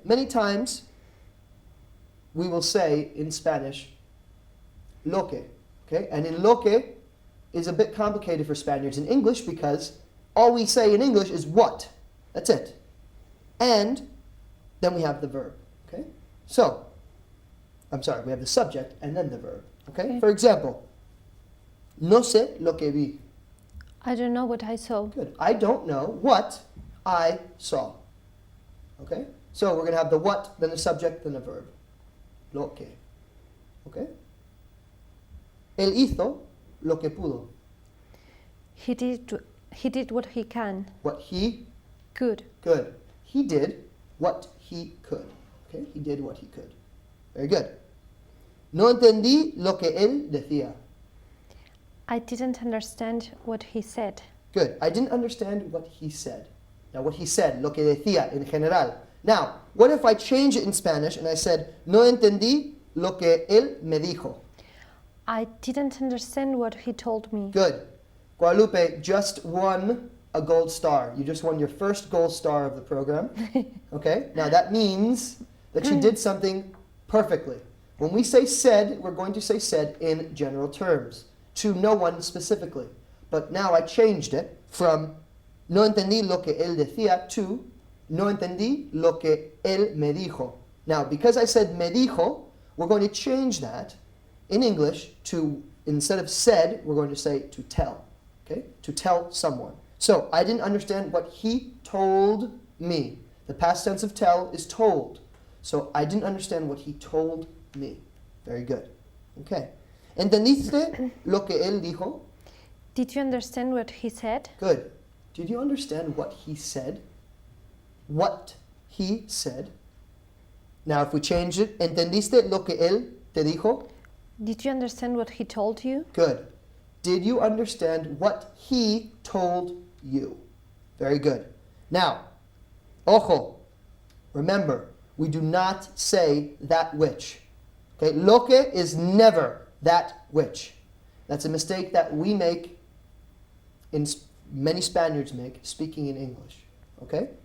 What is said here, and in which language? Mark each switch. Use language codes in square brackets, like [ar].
[en] Many times, we will say in Spanish, lo que. Okay? And in lo que is a bit complicated for Spaniards in English because all we say in English is what. That's it. And then we have the verb. Okay? So, I'm sorry, we have the subject and then the verb. Okay? [es] For example, no sé lo que vi. [en] I don't know what I saw. Good. I don't know what I saw. Okay? So we're going to have the what, then the subject, then the verb. [es] Lo que. [en] Okay? [es] Él hizo lo que pudo. [en] He did what he can. What he Good. could. He did what he could. Okay? He did what he could. Very good. [es] No entendí lo que él decía. [en] I didn't understand what he said. Good. I didn't understand what he said. Now, what he said, [es] lo que decía en general. [en] Now, what if I change it in Spanish and I said, [es] no entendí lo que él me dijo? [en] I didn't understand what he told me. Good. Guadalupe just won a gold star. You just won your first gold star of the program. Okay? Now, that means that you did something perfectly. When we say said, we're going to say said in general terms, to no one specifically. But now I changed it from [es] no entendí lo que él decía [en] to [es] no entendí lo que él me dijo. [en] Now, because I said [es] me dijo, [en] we're going to change that in English to, instead of said, we're going to say to tell. Okay? To tell someone. So, I didn't understand what he told me. The past tense of tell is told. So, I didn't understand what he told me. Very good. Okay. [es] ¿Entendiste lo que él dijo? [en] Did you understand what he said? Good. Did you understand what he said? What he said. Now, if we change it, [es] ¿entendiste lo que él te dijo? [en] Did you understand what he told you? Good. Did you understand what he told you? Very good. Now, ojo. Remember, we do not say that which. Okay, lo que is never that which. That's a mistake that we make, many Spaniards make, speaking in English. Okay?